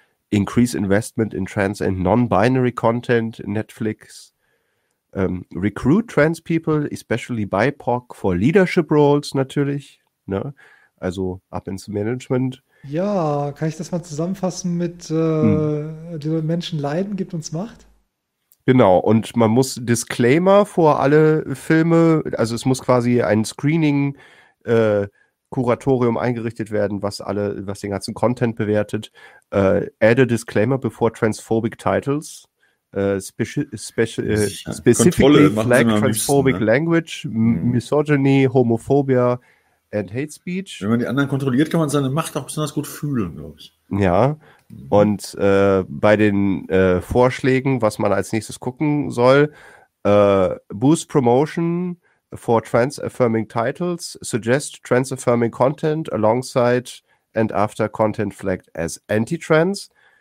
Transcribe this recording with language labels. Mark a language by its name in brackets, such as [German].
[English] Increase investment in trans and non-binary content in Netflix. Recruit trans people, especially BIPOC, for leadership roles natürlich. [German] Ne? Also ab ins Management. Ja, kann ich das mal zusammenfassen mit den Menschen leiden, gibt uns Macht? Genau, und man muss Disclaimer vor alle Filme, also es muss quasi ein Screening-Kuratorium eingerichtet werden, was den ganzen Content bewertet. [English] Add a disclaimer before transphobic titles. Specifically flag transphobic language, misogyny, homophobia, and hate speech. [German] Wenn man die anderen kontrolliert, kann man seine Macht auch besonders gut fühlen, glaube ich. Ja, und bei den Vorschlägen, was man als nächstes gucken soll, [English] boost promotion for trans-affirming titles, suggest trans-affirming content alongside and after content flagged as anti-trans.